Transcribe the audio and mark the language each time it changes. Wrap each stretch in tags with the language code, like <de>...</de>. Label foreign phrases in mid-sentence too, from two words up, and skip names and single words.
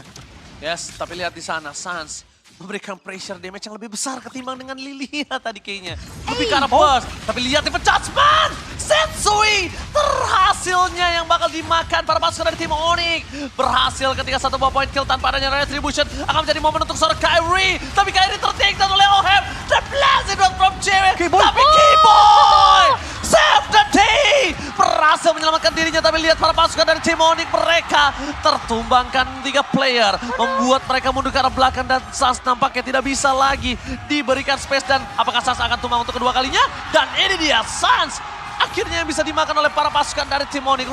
<id>Yes, tapi lihat di sana, Sans memberikan</id> <en>pressure damage</en> <id>yang lebih besar ketimbang dengan Lilia tadi kayaknya. Lebih ke arah bos, tapi lihat</id> <en>Divine Judgment!</en> <id>Sensui terhasilnya yang bakal dimakan para pasukan dari tim Onyx. Berhasil ketika 1 buah</id> <en>point kill</en> <id>tanpa adanya retribution akan menjadi momen untuk seorang Kairi. Tapi Kairi ter-take down oleh Oheb. Dan</id> <en>blasted out from cewek.</en> <id>Keyboy. Tapi Keyboy!</id> <en>Save the day!</en> <id>Berhasil menyelamatkan dirinya selanjutnya. Tapi lihat para pasukan dari tim Onyx, mereka tertumbangkan 3 player. Membuat mereka mundur ke arah belakang dan Sans nampaknya tidak bisa lagi diberikan space. Dan apakah Sans akan tumbang untuk kedua kalinya? Dan ini dia Sans akhirnya yang bisa dimakan oleh para pasukan dari tim Onyx.</id>